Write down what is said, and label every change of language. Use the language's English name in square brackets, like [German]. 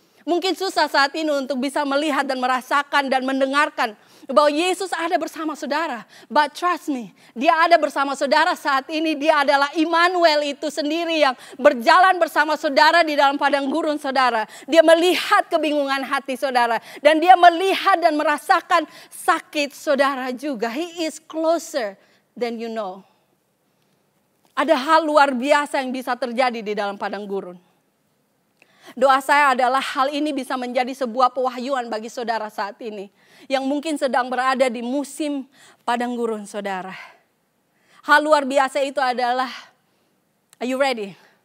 [Indonesian] Mungkin susah saat ini untuk bisa melihat dan merasakan dan mendengarkan bahwa Yesus ada bersama saudara. But trust me, dia ada bersama saudara saat ini. Dia adalah Immanuel itu sendiri yang berjalan bersama saudara di dalam padang gurun saudara. Dia melihat kebingungan hati saudara. Dan dia melihat dan merasakan sakit saudara juga. [English] He is closer than you know. [Indonesian] Ada hal luar biasa yang bisa terjadi di dalam padang gurun. Doa saya adalah hal ini bisa menjadi sebuah pewahyuan bagi saudara saat ini. Yang mungkin sedang berada di musim padang gurun saudara. Hal luar biasa itu adalah, are you ready?